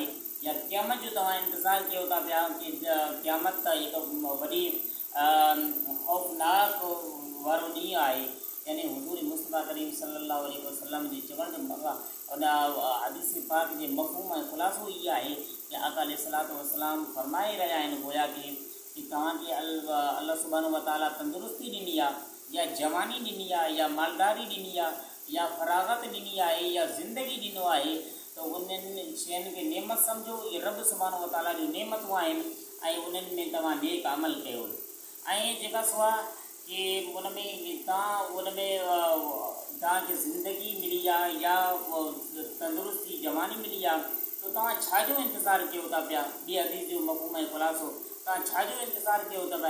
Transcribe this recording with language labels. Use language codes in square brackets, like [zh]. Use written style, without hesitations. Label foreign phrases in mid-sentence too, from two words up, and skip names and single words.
[sd] या क़यामत जो तव्हां इंतज़ारु कयो था पिया कि क़यामत त हिकु वॾी ख़ौफ़नाक वारो ॾींहुं आहे। यानी हुज़ूर मुस्तफ़ा करीम [ar] صلى الله عليه وسلم [sd] जे चवण जो उन हदीस पाक जे मफ़हूम ऐं ख़ुलासो इहो आहे कि आका [ar] عليه الصلاة والسلام [sd] फरमाए रहिया आहिनि गोया कि तव्हांखे अल्लाह [ar] سبحانه وتعالى [sd] तंदुरुस्ती ॾिनी आहे, या जवानी ॾिनी आहे, या मालदारी ॾिनी आहे, या फ़राग़त ॾिनी आहे, या ज़िंदगी ॾिनो आहे। तो उन्हनि शयुनि खे नेमत सम्झो। इहे रब [ar] سبحانه وتعالى [sd] जूं नेमतूं आहिनि, ऐं उन्हनि में तव्हां नेक अमल कयो। ऐं जेका सवा कि उन में तव्हांखे ज़िंदगी मिली आहे या तंदुरुस्ती जवानी मिली आहे, तो तव्हां छाजो इंतज़ारु कयो था पिया। ॿी हदीस जो मफ़हूम ऐं ख़ुलासो तव्हां छाजो इंतज़ारु कयो अथव?